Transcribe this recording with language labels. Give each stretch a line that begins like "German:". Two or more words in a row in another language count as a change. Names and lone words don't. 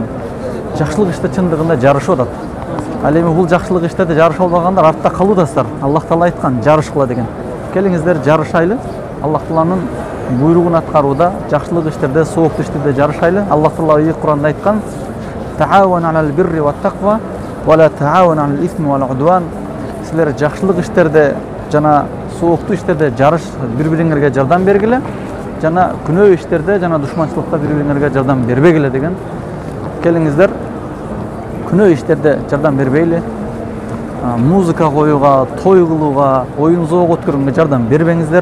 Kyrgyz: Жакшылык иште чындыгында жарышып атат. Ал эми бул жакшылык иштерде жарыша албагандар артта калуудасыздар. Аллах Таала айткан: "Жарыш кыла" деген. Келиңиздер жарышайлы. Аллах Тааланын буйругун аткарууда, жакшылык иштерде, сооктуу иштерде жарышайлы. Аллах Таала Куранда айткан:
Arabic: "تعاونوا على البر و التقوى و لا تعاونوا على الإثم و العدوان".
Kyrgyz: Силер жакшылык иштерде жана сооктуу иштерде жарыш бири-бириңерге жардам бергиле, жана күнөө иштерде жана душманчылыкта бири-бириңерге жардам бербегиле деген. Келиңиздер күнөө иштерде жардам бербейли. Музыка коюуга, той кылууга, оюн зоого өткөргөнгө жардам бербеңиздер.